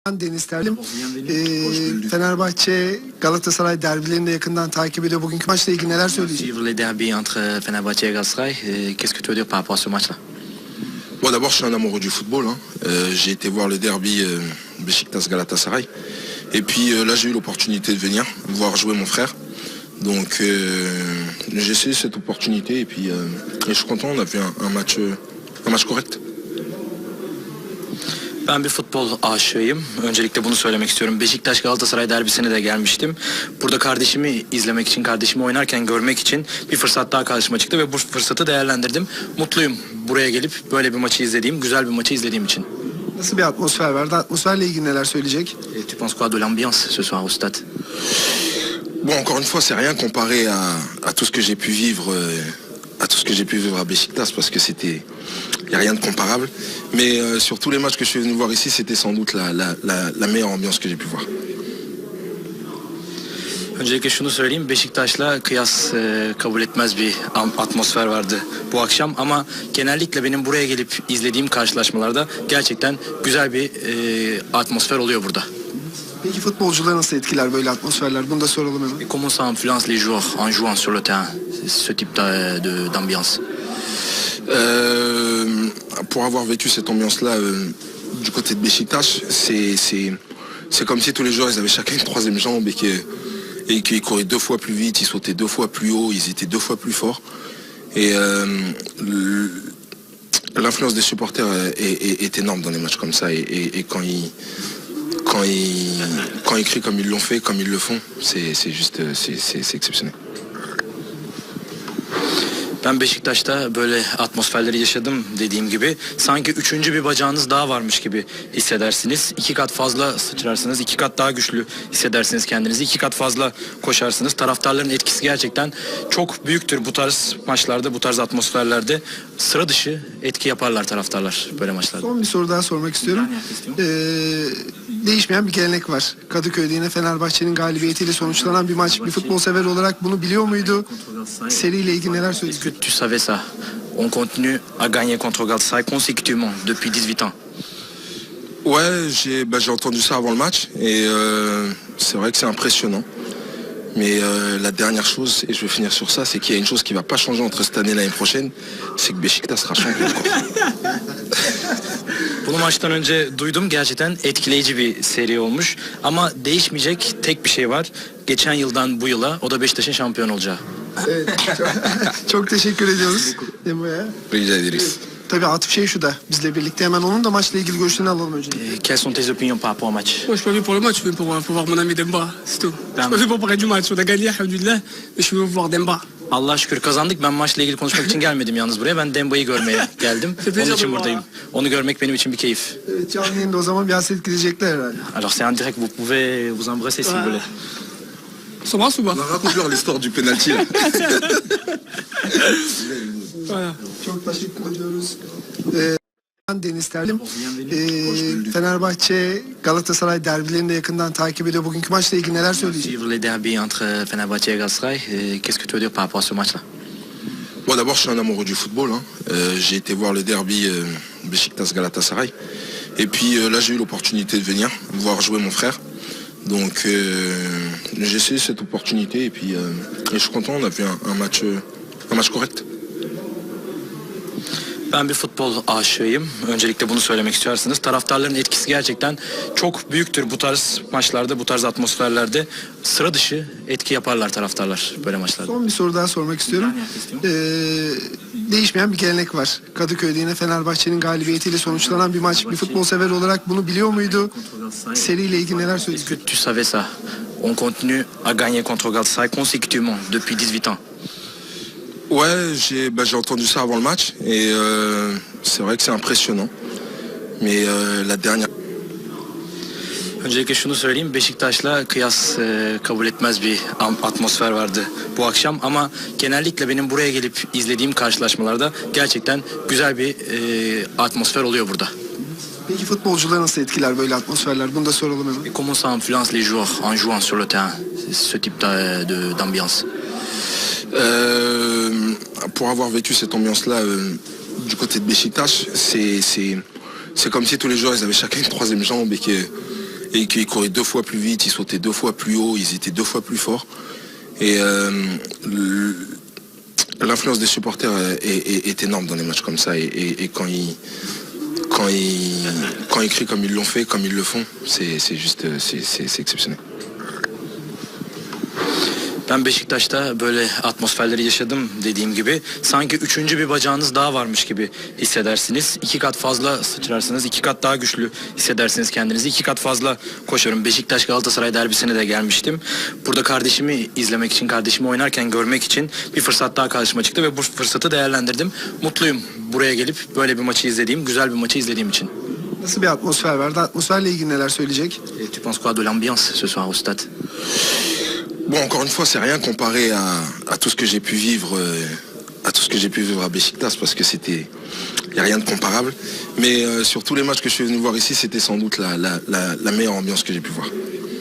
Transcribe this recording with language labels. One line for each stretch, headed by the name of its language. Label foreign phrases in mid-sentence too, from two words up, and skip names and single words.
Turkish: Deniz Terlim. Fenerbahçe Galatasaray derbilerini de yakından takip ediyor. Bugünkü maçla ilgili neler söyleyecek?
French: Suivre les derbys entre Fenerbahçe et Galatasaray, qu'est-ce que tu veux dire par rapport à ce match-là? Bon, d'abord, je suis un amoureux du football. J'ai été voir le derby Beşiktaş-Galatasaray. Et puis là, j'ai eu l'opportunité de venir voir jouer mon frère. Donc, j'ai saisi cette opportunité et puis je suis content. On a fait un match correct.
Turkish: Ben bir futbol aşığıyım. Öncelikle bunu söylemek istiyorum. Beşiktaş Galatasaray derbisine de gelmiştim. Burada kardeşimi izlemek için, kardeşimi oynarken görmek için bir fırsat daha karşıma çıktı ve bu fırsatı değerlendirdim. Mutluyum buraya gelip böyle bir maçı izlediğim, güzel bir maçı izlediğim için. Nasıl bir atmosfer vardı? Atmosferle ilgili neler söyleyecek?
French: Tu penses quoi de l'ambiance ce soir au stade? Bon, encore une fois, c'est rien comparé à tout ce que j'ai pu vivre, à Beşiktaş, parce que il n'y a rien de comparable. Mais sur tous les matchs que je suis venu voir ici, c'était sans doute la meilleure ambiance que j'ai pu voir.
Turkish: Öncelikle şunu söyleyeyim, Beşiktaş'la kıyas kabul etmez bir atmosfer vardı bu akşam. Ama genellikle benim buraya gelip izlediğim karşılaşmalarda gerçekten güzel bir atmosfer oluyor burada. Peki futbolcuları nasıl etkiler böyle atmosferler? Bunu da soralım hemen.
French: Comment ça influence les joueurs en jouant sur le terrain, ce type d'ambiance? Pour avoir vécu cette ambiance-là du côté de Beşiktaş, c'est comme si tous les joueurs ils avaient chacun une troisième jambe et qu'ils couraient 2 fois plus vite, ils sautaient 2 fois plus haut, ils étaient 2 fois plus forts. Et l'influence des supporters est énorme dans les matchs comme ça. Et quand ils crient comme ils l'ont fait, comme ils le font, c'est exceptionnel.
Turkish: Ben Beşiktaş'ta böyle atmosferleri yaşadım dediğim gibi. Sanki üçüncü bir bacağınız daha varmış gibi hissedersiniz. 2 kat fazla sıçrarsınız, 2 kat daha güçlü hissedersiniz kendinizi. 2 kat fazla koşarsınız. Taraftarların etkisi gerçekten çok büyüktür bu tarz maçlarda, bu tarz atmosferlerde. Sıra dışı etki yaparlar taraftarlar böyle maçlarda. Son bir soru daha sormak istiyorum. Değişmeyen bir gelenek var. Kadıköy'de yine Fenerbahçe'nin galibiyetiyle sonuçlanan bir maç. Bir futbol sever olarak bunu biliyor muydu? Seriyle ilgili neler söyleyecek?
French: Est-ce que tu savais ça? On continue à gagner contre Galatasaray consécutivement depuis 18 ans. Ouais, j'ai entendu ça avant le match et c'est vrai que c'est impressionnant. Mais la dernière chose, et je vais finir sur ça, c'est qu'il y a une chose qui ne va pas changer entre cette année et l'année prochaine, c'est que Beşiktaş sera champion.
Turkish: Bunu maçtan önce duydum. Gerçekten etkileyici bir seri olmuş. Ama değişmeyecek tek bir şey var. Geçen yıldan bu yıla o da Beşiktaş'ın şampiyon olacağı. Evet, çok teşekkür ediyoruz Emre'ye. Rica ederiz. Tabii Atıf şey şu da bizle birlikte hemen onun da maçla ilgili görüşlerini alalım önce.
French: Quelles sont tes opinions par rapport au match? Moi, je suis pas venu pour le match, je suis venu pour voir mon ami Demba, c'est tout. Je suis pas venu pour parler du match. On a gagné, alhamdoulilah, mais je suis venu voir Demba.
Turkish: Allah'a şükür kazandık. Ben maçla ilgili konuşmak için gelmedim yalnız buraya. Ben Demba'yı görmeye geldim. Onun için buradayım. Onu görmek benim için bir keyif. Evet, canlı yayında o zaman bir hasret gidecekler herhalde.
French: Alors c'est en direct, vous pouvez vous embrasser si vous voulez. On s'embrasse ou pas? Raconte-leur l'histoire du penalty là. Voilà.
Turkish: Çok teşekkür ediyoruz. Deniz Terlim. Fenerbahçe Galatasaray derbilerini de yakından takip ediyor. Bugünkü maçla ilgili neler söyleyecek?
French: Suivre les derbys entre Fenerbahçe et Galatasaray, qu'est-ce que tu veux dire par rapport à ce match-là? Bon, d'abord, je suis un amoureux du football. J'ai été voir le derby Beşiktaş-Galatasaray. Et puis là, j'ai eu l'opportunité de venir voir jouer mon frère. Donc, j'ai saisi cette opportunité et puis je suis content. On a fait un match correct.
Turkish: Ben bir futbol aşığıyım. Öncelikle bunu söylemek istiyorsanız. Taraftarların etkisi gerçekten çok büyüktür bu tarz maçlarda, bu tarz atmosferlerde. Sıra dışı etki yaparlar taraftarlar böyle maçlarda. Son bir soru daha sormak istiyorum. Değişmeyen bir gelenek var. Kadıköy'de yine Fenerbahçe'nin galibiyetiyle sonuçlanan bir maç. Bir futbol sever olarak bunu biliyor muydu? Seriyle ilgili neler
French: Est-ce
Turkish: söyleyecek?
French: que tu savais ça? On continue à gagner contre Galatasaray consécutivement depuis 18 ans. Ouais, j'ai entendu ça avant le match et c'est vrai que c'est impressionnant. Mais la dernière...
Turkish: Öncelikle şunu söyleyeyim, Beşiktaş'la kıyas kabul etmez bir atmosfer vardı bu akşam. Ama genellikle benim buraya gelip izlediğim karşılaşmalarda gerçekten güzel bir atmosfer oluyor burada. Peki futbolcuları nasıl etkiler böyle atmosferler? Bunu da soralım hemen.
French: Comment ça influence les joueurs en jouant sur le terrain, ce type d'ambiance? Pour avoir vécu cette ambiance-là du côté de Beşiktaş, c'est comme si tous les joueurs ils avaient chacun une troisième jambe et qu'ils couraient 2 fois plus vite, ils sautaient 2 fois plus haut, ils étaient 2 fois plus forts. Et l'influence des supporters est énorme dans les matchs comme ça. Et quand ils crient comme ils l'ont fait, comme ils le font, c'est exceptionnel.
Turkish: Ben Beşiktaş'ta böyle atmosferleri yaşadım dediğim gibi. Sanki üçüncü bir bacağınız daha varmış gibi hissedersiniz. 2 kat fazla sıçrarsınız. 2 kat daha güçlü hissedersiniz kendinizi. 2 kat fazla koşarım. Beşiktaş Galatasaray derbisine de gelmiştim. Burada kardeşimi izlemek için, kardeşimi oynarken görmek için bir fırsat daha karşıma çıktı ve bu fırsatı değerlendirdim. Mutluyum buraya gelip böyle bir maçı izlediğim, güzel bir maçı izlediğim için. Nasıl bir atmosfer vardı? Atmosferle ilgili neler söyleyecek?
French: Et tu penses quoi de l'ambiance ce soir au stade? Bon, encore une fois, c'est rien comparé à tout ce que j'ai pu vivre, à Beşiktaş, parce que il n'y a rien de comparable. Mais sur tous les matchs que je suis venu voir ici, c'était sans doute la meilleure ambiance que j'ai pu voir.